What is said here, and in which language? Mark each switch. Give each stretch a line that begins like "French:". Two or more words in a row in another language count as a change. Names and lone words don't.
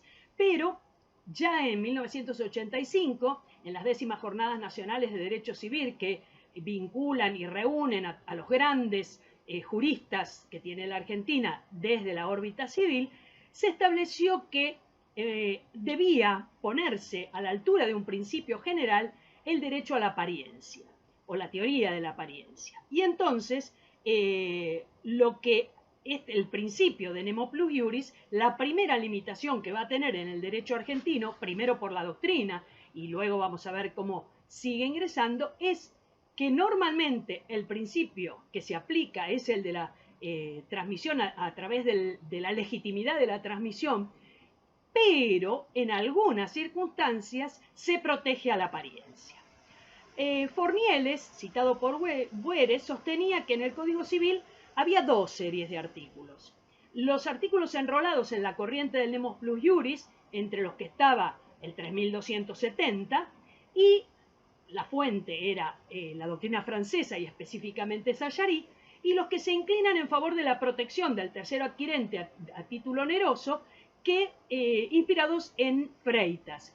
Spanish: Pero ya en 1985, en las 10º Jornadas Nacionales de Derecho Civil, que vinculan y reúnen a los grandes juristas que tiene la Argentina desde la órbita civil, se estableció que debía ponerse a la altura de un principio general el derecho a la apariencia, o la teoría de la apariencia. Y entonces, lo que es el principio de
Latin: nemo plus iuris,
Spanish: la primera limitación que va a tener en el derecho argentino, primero por la doctrina, y luego vamos a ver cómo sigue ingresando, es que normalmente el principio que se aplica es el de la transmisión a través de la legitimidad de la transmisión, pero en algunas circunstancias se protege a la apariencia. Fornieles, citado por Bueres, sostenía que en el Código Civil había dos series de artículos. Los artículos enrolados en la corriente del
Latin: nemo plus iuris,
Spanish: entre los que estaba el 3270, y la fuente era la doctrina francesa y específicamente Sayari, y los que se inclinan en favor de la protección del tercero adquirente a título oneroso, que inspirados en Freitas.